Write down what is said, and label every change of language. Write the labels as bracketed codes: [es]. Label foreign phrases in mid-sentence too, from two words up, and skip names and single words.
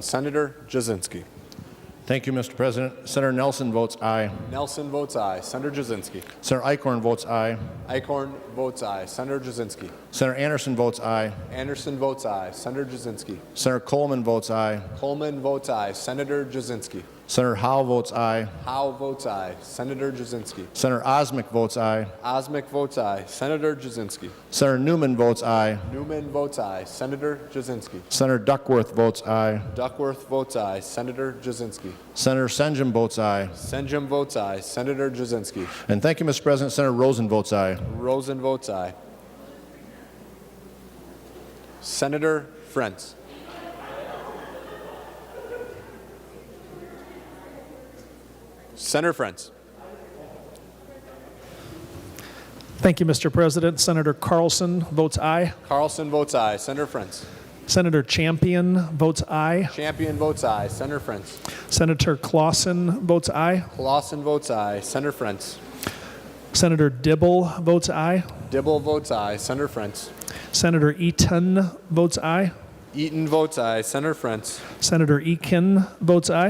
[en] Senator Jasinski. Thank you, Mr. President. Senator Nelson votes aye. Nelson votes aye. Senator Jasinski. Senator Eichhorn votes aye. Eichhorn votes aye. Senator Jasinski. Senator Anderson votes aye. Anderson votes aye. Senator Jasinski. Senator Coleman votes aye. Coleman votes aye. Senator Jasinski. Senator Howe votes aye. Howe votes aye. Senator Jasinski. Senator Osmick votes aye. Osmick votes aye. Senator Jasinski. Senator Newman votes aye. Newman votes aye. Senator Jasinski. Senator Duckworth votes aye. Duckworth votes aye. Senator Jasinski. Senator Senjum votes aye. Senjum votes aye. Senator Jasinski. And thank you, Mr. President. Senator Rosen votes aye. Rosen votes aye. Senator Frentz. Senator Frentz. Thank you, Mr. President. Senator Carlson votes aye. Carlson votes aye. Senator Frentz. Senator Champion votes aye. Champion votes aye. Senator Frentz. Senator Clausen votes aye. Clausen votes aye. Senator Frentz. Senator Dibble votes aye. Dibble votes aye. Senator Frentz. Senator Eaton votes aye. Eaton votes aye. Senator Frentz. Senator Eakin votes aye.